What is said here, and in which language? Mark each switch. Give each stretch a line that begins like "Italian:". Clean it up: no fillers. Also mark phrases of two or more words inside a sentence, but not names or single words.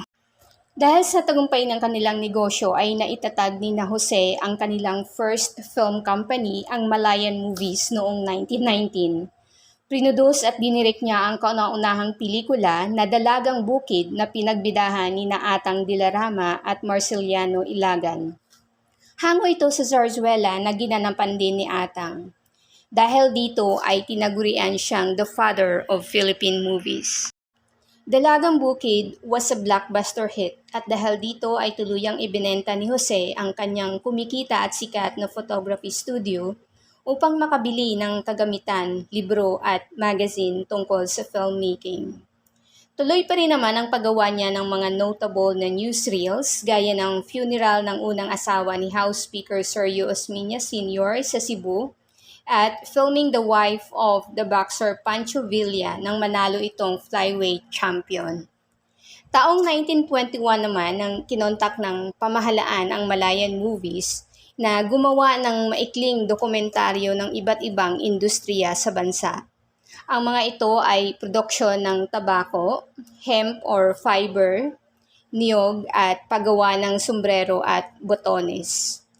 Filipino: Dahil sa tagumpay ng kanilang negosyo ay naitatag ni na Jose ang kanilang
English: first film company,
Filipino: ang Malayan Movies, noong 1919. Produce at dinirect niya ang kauna-unahang pelikula na Dalagang Bukid na pinagbidahan ni na Atang de la Rama at Marceliano Ilagan. Hango ito sa zarzuela na ginanapan din ni Atang. Dahil dito ay tinagurian siyang
English: the father of Philippine movies.
Filipino: Dalagang Bukid
English: was a blockbuster hit
Filipino: at dahil dito ay tuluyang ibinenta ni Jose ang kanyang kumikita at sikat na photography studio upang makabili ng kagamitan, libro at magazine tungkol sa filmmaking. Tuloy pa rin naman ang paggawa niya ng mga notable na newsreels gaya ng funeral ng unang asawa ni House Speaker Sergio Osmeña Sr. sa Cebu at
English: filming the wife of the boxer Pancho Villa
Filipino: nang manalo itong
English: flyweight champion.
Filipino: Taong 1921 naman nang kinontak ng pamahalaan ang Malayan Movies na gumawa ng maikling dokumentaryo ng iba't ibang industriya sa bansa. Ang mga ito ay produksyon ng tabako,
English: hemp or fiber,
Filipino: niyog at paggawa ng sombrero at botones.